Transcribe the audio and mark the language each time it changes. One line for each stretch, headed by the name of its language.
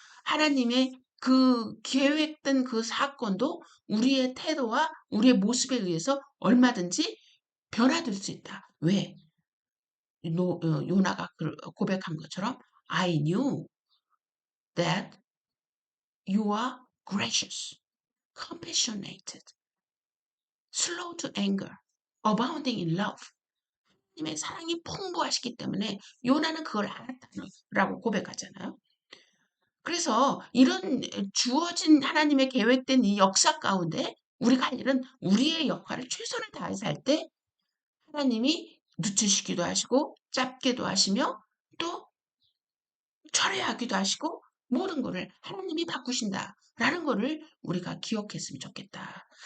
Korean: 하나님의 그 계획된 그 사건도 우리의 태도와 우리의 모습에 의해서 얼마든지 변화될 수 있다. 왜? 요나가 고백한 것처럼
English: I knew that you are gracious, compassionate, slow to anger, abounding in love.
Korean: 하나님의 사랑이 풍부하시기 때문에 요나는 그걸 알았다라고 고백하잖아요. 그래서 이런 주어진 하나님의 계획된 이 역사 가운데 우리가 할 일은 우리의 역할을 최선을 다해서 할 때 하나님이 늦추시기도 하시고 짧게도 하시며 또 철회하기도 하시고 모든 거를 하나님이 바꾸신다라는 거를 우리가 기억했으면 좋겠다.